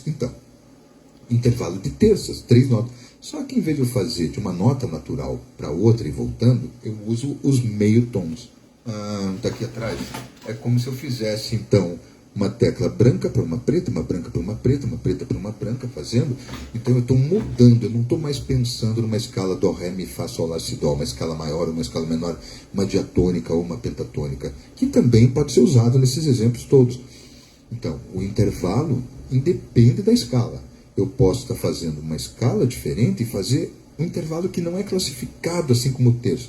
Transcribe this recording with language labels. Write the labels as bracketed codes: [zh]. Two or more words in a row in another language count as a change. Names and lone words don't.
[pt] Então, intervalo de terças, 3 notas. Só que em vez de eu fazer de uma nota natural para outra e voltando, eu uso os meio tons. Tá aqui atrás. É como se eu fizesse, então, uma tecla branca para uma preta, uma branca para uma preta, uma preta para uma branca, fazendo. Então eu estou mudando, eu não estou mais pensando numa escala dó, ré, mi, fá, sol, lá, si, dó, uma escala maior, uma escala menor, uma diatônica ou uma pentatônica, que também pode ser usado nesses exemplos todos. Então, o intervalo independe da escala. Eu posso estar fazendo uma escala diferente e fazer um intervalo que não é classificado assim como o terço.